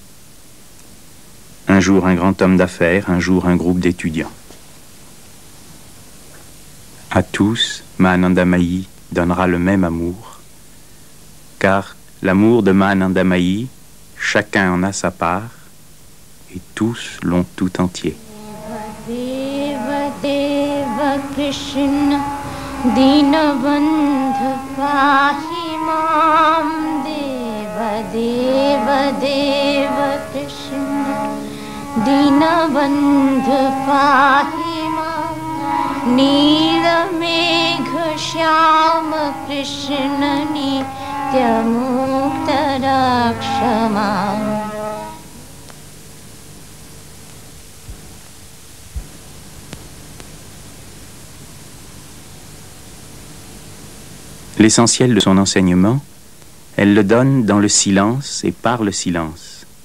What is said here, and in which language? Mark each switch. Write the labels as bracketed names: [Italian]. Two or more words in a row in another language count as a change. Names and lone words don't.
[French] Un jour, un grand homme d'affaires. Un jour, un groupe d'étudiants. À tous, Mahanandamayi donnera le même amour, car l'amour de Mahanandamayi, chacun en a sa part, et tous l'ont tout entier. [Sanskrit] कृष्ण दीनबन्ध पाहि माम् देव देव देव कृष्ण दीनबन्ध पाहि माम् नील मेघ श्याम कृष्ण नित्य मुक्त रक्षमाम्. [French] L'essentiel de son enseignement, elle le donne dans le silence et par le silence.